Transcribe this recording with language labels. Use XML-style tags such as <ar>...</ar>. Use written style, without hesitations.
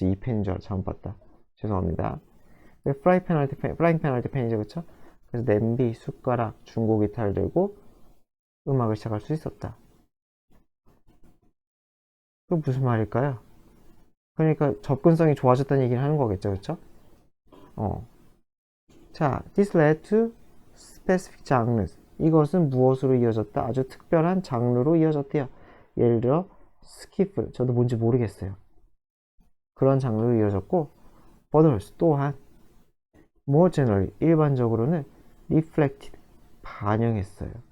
<ko>이 펜인 줄 잘못 봤다. 죄송합니다. 프라이팬 할 때 펜이죠, 그쵸? 그래서 냄비, 숟가락, 중고 기타를 들고 음악을 시작할 수 있었다. 그 무슨 말일까요? 그러니까 접근성이 좋아졌다는 얘기를 하는 거겠죠, 그쵸? 어.</ko> <en>자, this led to specific genres.</en> <ko>이것은 무엇으로 이어졌다? 아주 특별한 장르로 이어졌대요. 예를 들어 스키플, 저도 뭔지 모르겠어요. 그런 장르로 이어졌고, others 또한</ko> <en>more generally</en> <ko>일반적으로는 reflected 반영했어요.</ko>